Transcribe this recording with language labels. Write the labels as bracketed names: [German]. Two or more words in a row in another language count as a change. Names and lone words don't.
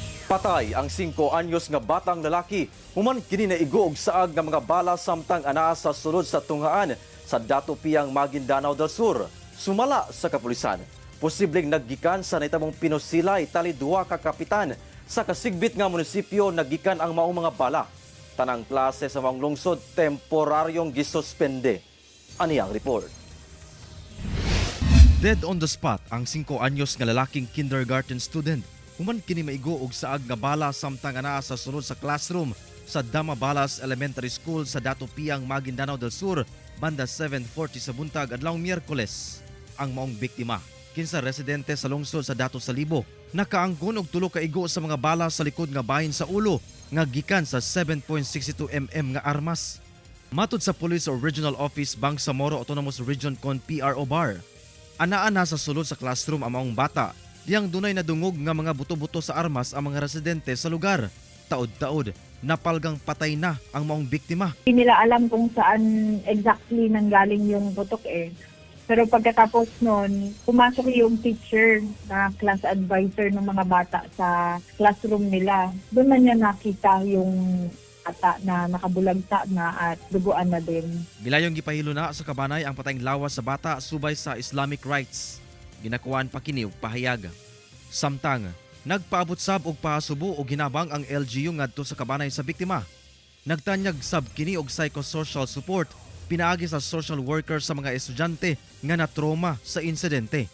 [Cebuano] Patay ang 5 anyos nga batang lalaki human kini naigog saag nga mga bala samtang anaa sa sulod sa tunghaan sa Datupiyang, Maguindanao del Sur. Sumala sa kapulisan, posibleng naggikan sa naitamong pinusilay tali duwa ka kapitan sa kasigbit nga munisipyo naggikan ang maong mga bala. Tanang klase sa maong lungsod temporaryong gisuspende. Ani ang report. [English] Dead on the spot [Cebuano] ang 5 anyos nga lalaking kindergarten student. Human kini maigo og saag nga bala samtang anaa sa sulod sa classroom sa Damabalas Elementary School sa Datupiyang, Maguindanao del Sur, banda 7:40 sa buntag adlawng Miyerkules. Ang maong biktima, kinsa residente sa lungsod sa Dato Salibo, nakaangkon og tulo ka igo sa mga bala sa likod nga bahin sa ulo nga gikan sa 7.62 mm nga armas. Matud sa Police Regional Office Bangsamoro Autonomous Region kon PRO Bar, anaa na sa sulod sa classroom ang maong bata. Diyang dunay nadungog nga mga buto-buto sa armas ang mga residente sa lugar. Taod-taod, napalgang patay na ang maong biktima. [Filipino] Hindi nila alam kung saan exactly nanggaling yung putok eh. Pero pagkatapos nun, pumasok yung teacher na class advisor ng mga bata sa classroom nila. Doon na niya nakita yung bata na nakabulagta na at duguan na din. [Cebuano] Gilayong gipahilo na sa kabanay ang patayng lawas sa bata subay sa [English] Islamic rights. [Cebuano] Ginakuan pa kini og pahayag. Samtang nagpaabot sab og pahasubo og ginabang ang LGU ngadto sa kabanay sa biktima. Nagtanyag sab kini og [English] psychosocial support [Cebuano] pinaagi sa social worker sa mga estudyante nga na-trauma sa insidente.